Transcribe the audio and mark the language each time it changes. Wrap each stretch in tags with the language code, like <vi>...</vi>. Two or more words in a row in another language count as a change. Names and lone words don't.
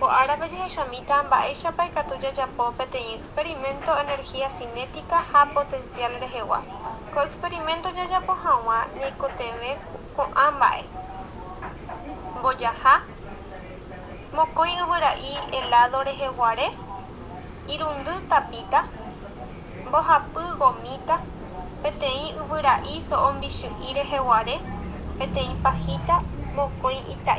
<gn>Árape jehechámita mba'éichapa ikatu jajapo peteĩ</gn> <es>experimento energía cinética</es> <gn>ha potencial rehegua. Ko experimento jajapo hag̃ua ñaikotevẽ ko'ã mba'e. Mbojaha mokõi yvyra'i helado reheguare, irundy tapita, mbohapy gomita, peteĩ yvyra'i so'o mbichu'i reheguare, peteĩ pajita, mokõi itái.</gn>